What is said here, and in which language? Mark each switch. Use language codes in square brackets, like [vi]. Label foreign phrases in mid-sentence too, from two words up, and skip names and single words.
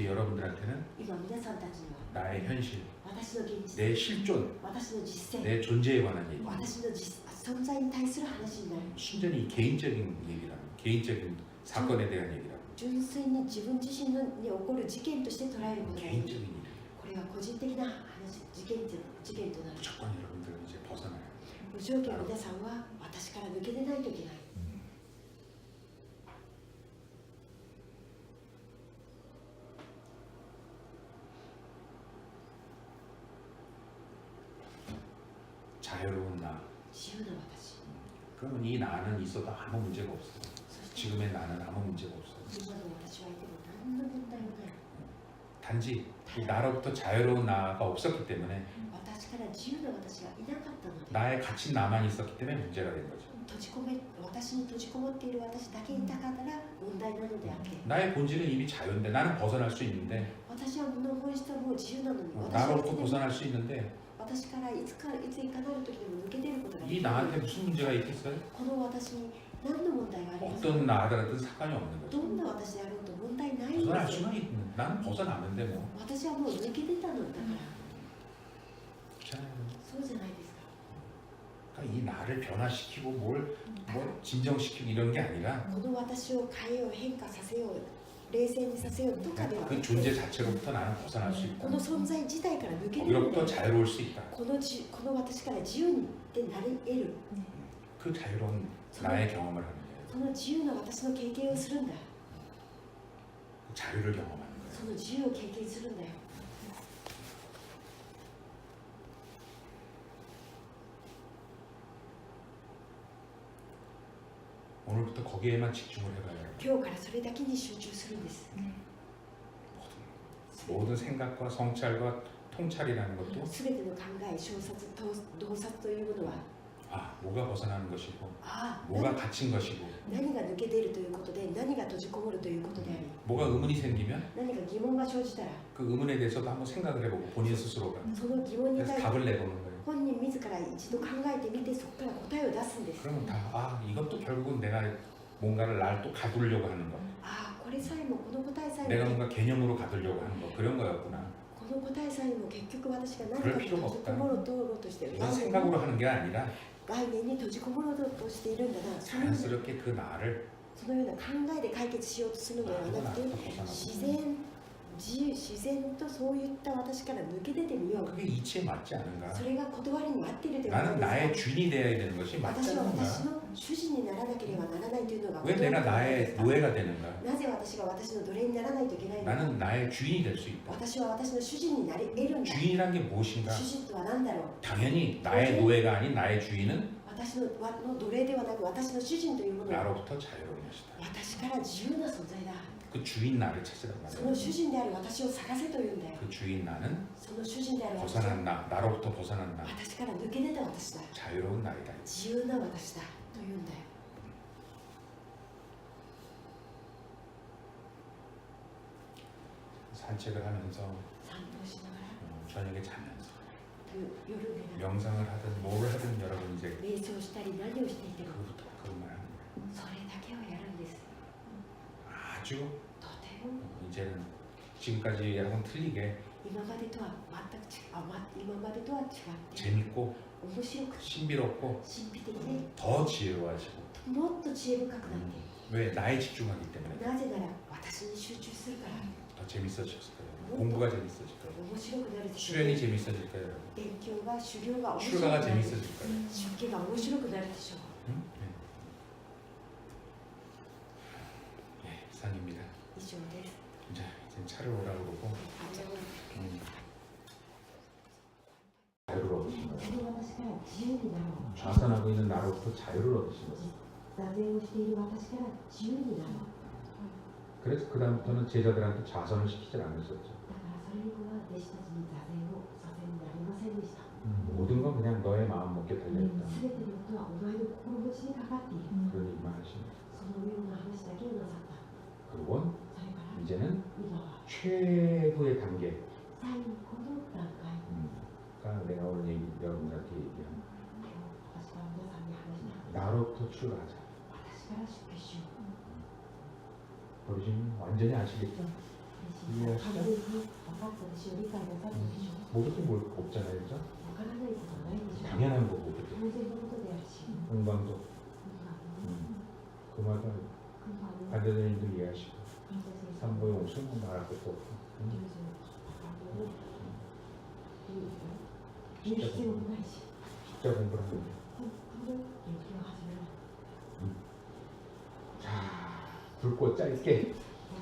[ko] 이제 여러분들한테는 [ja] 今皆さんたちには [ko] 나의 현실, [ja] 私の現実 [ko] 내 실존, [ja] 私の実践 [ko] 내 존재에 관한 얘기. [ja] 私の存在に対する話になる [ko] 순전히 개인적인 얘기라는 개인적인 사건에 대한 얘기라고. [ja] 純粋に自分自身に起こる事件として捉えることができる。 [ko] 개인적인 일이에요. [ja] これは個人的な話、事件となる。 [ko] 무조건 여러분들은 이제 벗어나요. [ja] 無条件皆さんは私から抜け出ないといけない。 [ko] 자유로운 나. [ja] 自由な私。 [ko] 그러면 이 나는 있어도 아무 문제가 없어. [ja] そして [ko] 지금의 나는 아무 문제가 없어. [ja] 今の私はいても何の問題もない。 [ko] 단지 이 나로부터 자유로운 나가 없었기 때문에 [ja] 私から自由な私がいなかったので、 [ko] 나의 갇힌 나만 있었기 때문에 문제가 된 거죠. [ja] 私に閉じこもっている私だけいたから問題なのであって、 [ko] 나의 본질은 이미 자유인데 나는 벗어날 수 있는데 [ja] 私はの本質はもう自由なのに、私は [ko] 나로부터 벗어날 수 있는데 [ja] 私からいついかなる時でも抜け出ることができ [ko] 이 [ja] る。 [ko] 나한테 무슨 문제가 있겠어요? [ja] この私に何の問題がありますか？ [ko] 어떤 나더라도 상관이 없는 [ja] ど [ko] 거죠. [ja] んな私であろうと問題ないん [ko] 벗어날 [ja] ですよ。 [ko] 수는 있는. 나는 벗어나는데 뭐. [ja] 私はもう抜け出たのだから、 [ko] 그렇잖아요. [ja] そうじゃないですか。 [ko] 그러니까 이 나를 변화시키고 뭘 진정시키고 이런 게 아니라 [ja] この私を変えよう、変化させよう、冷静にさせようとかではな [ko] 그 [ja] く、 [ko] 존재 자체로부터 나는 벗어날 수 [ja] こ [ko] 있다. [ja] の存在自体から抜け出るんだ [ko] 거기로부터 [ja] よ。 [ko] 자유로울 수 있다. [ja] この私から自由になり得る。 [ko] 그 자유로운 나의 경험을 하는 거예요. [ja] その自由な私の経験をするんだ。 [ko] 그 자유를 경험하는 거예요. [ja] その自由を経験するんだよ。 [ko] 오늘부터 거기에만 집중을 해봐요. [ja] 今日からそれだけに集中するんです。 [ko] 모든 생각과 성찰과 통찰이라는 것도 [ja] すべての考え、洞察、洞察というものは、 [ko] 아 뭐가 벗어나는 것이고 [ja] ああ、 [ko] 뭐가 갇힌 것이고 [ja] 何が抜け出るということで、何が閉じこもるということであり、 [ko] 뭐가 의문이 생기면 [ja] 何か疑問が生じたら、 [ko] 그 의문에 대해서도 한번 생각을 해보고 본인 스스로가 [ja] その疑問に [ko] 그래서 [ja] 対して [ko] 답을 내보는 거예요. [ja] 本人自ら一度考えてみて、そこから答えを出すんです。 [ko] 그러면 다 아 이것도 결국은 내가 뭔가를 날 또 가두려고 하는 거 [ja] ああ、これさえも、この答えさえ [ko] 내가 [ja] も、 [ko] 뭔가 개념으로 가두려고 하는 거 그런 거였구나. [ja] この答えさえも結局私が何か [ko] 그럴 [ja] に [ko] 필요가 [ja] 閉じこもろうとしている。 [ko] 이건 생각으로 하는 게 아니라 [ja] 概念に閉じこもろうとしているんだな。そのような [ko] 자연스럽게 그 나를 [ja] そのような考えで解決しようとするのではなくて、 [ko] 벗어나고 [ja] 自然とそういった私から抜け出てみよう。 [ko] 그게 이치에 맞지 않은가? [ja] それが断りに合っているということ [ko] 나는 [ja] です [ko] 나의 주인이 되어야 되는 것이 맞지 [ja] 私は [ko] 않은가? [ja] 私の主人にならなければならないというのが [ko] 왜 내가 [ja] 断りに合っている [ko] 나의 [ja] ですか？ [ko] 노예가 되는가? [ja] なぜ私が私の奴隷にならないといけないのか？ [ko] 나는 나의 주인이 될 수 있다. [ja] 私は私の主人になり得るんだ。 [ko] 주인이란 게 무엇인가? [ja] 主人とは何だろう？ [ko] 당연히 나의 노예가 아닌 나의 주인은 [ja] 私の奴隷ではなく私の主人というものは [ko] 나로부터 자유로운 것이다. [ja] 私から自由な存在だ。 [ko] 그 주인 나를 찾으란 [ja] その [ko] 말이야. [ja] 主人である私を探せというんだよ。 [ko] 그 주인 나는 [ja] その主人である私 [ko] 벗어난 나, 나로부터 벗어난 나, [ja] 私から抜け出た私だ。 [ko] 자유로운 나이다. [ja] 自由な私だというんだよ。 [ko] 산책을 하면서 [ja] 散歩しながら [ko] 저녁에 자면서 [ja] 夜寝ながら [ko] 명상을 하든 뭘 하든 여러분 이제 [ja] 瞑想したり何をしていても [ko] 그부터 그것만 하는 거예요. [ja] それだけをやるんです。 [ko] 아주 [ja] とても [ko] 이제는 지금까지하고는 틀리게 [ja] 今までとは全く違う、今までとは違って [ko] 재밌고 [ja] 面白く [ko] 신비롭고 [ja] 神秘的で [ko] 더 지혜로워지고 [ja] もっと知恵深くなってい [ko] 왜 나에 집중하기 때문에 [ja] る。なぜなら私に集中するから [ko] 더 재밌어졌을 거예요. 공부가 재밌어질 거예요. [ja] 面白くなるでしょう。 [ko] 수련이 재밌어질 거예요. [ja] 勉強が修行が面白く [ko] 출가가 [ja] なる。 [ko] 재밌어질 거예요. [ja] 出家が面白くなるでしょう。 [ko] 응? 네, 이상입니다. [ja] 以上です。 [ko] 이제 차를 오라고 그러고 [ja] あじゃあ [ko] 자유를 얻으신 [ja] こ [ko] 거예요. [ja] の私から自由になろう。 [ko] 좌선하고 있는 나로부터 자유를 얻으신 거예요. [ja] 座禅をしている私から自由になろう。 [ko] 그래서 그 다음부터는 제자들한테 좌선을 시키질 않으셨죠. [ja] だからそれ以降は弟子たちに座禅をさせになりませんでした。 [ko] 모든 건 그냥 너의 마음 먹게 달려있다. [ja] すべてのことはお前の心持ちにかかっている。 [ko] 그런 얘기만 하시는 거예요. [ja] そのような話だけをなさった。 [ko] 그리고 [ja] それから [ko] 이제는 [ja] 今は [ko] 최후의 단계. [ja] 最後の段階。 [ko] 그러니까 내가 오늘 여러분들한테 얘기한 [ja] 今日私が皆さんに話した。 [ko] 나로부터 출가하자. [ja] 私から出家しよう。 [ko] 버리시면 완전히 아시겠죠? [ja] 完全に分かったでしょう。理解なさったでしょう。 [ko] 모를 게 뭘 없잖아요, 그죠? [ja] わからないことはないでしょう。 [ko] 당연한 거고, 그죠? [ja] 当然のことであるし。 [ko] 공방도 그 말을 [ja] 空間 [ko] 반대되는 일도 이해하시고 산모용 수능 나갈 것도 없고. 숫자 공부를 하면 돼. 자, 굵고 짧게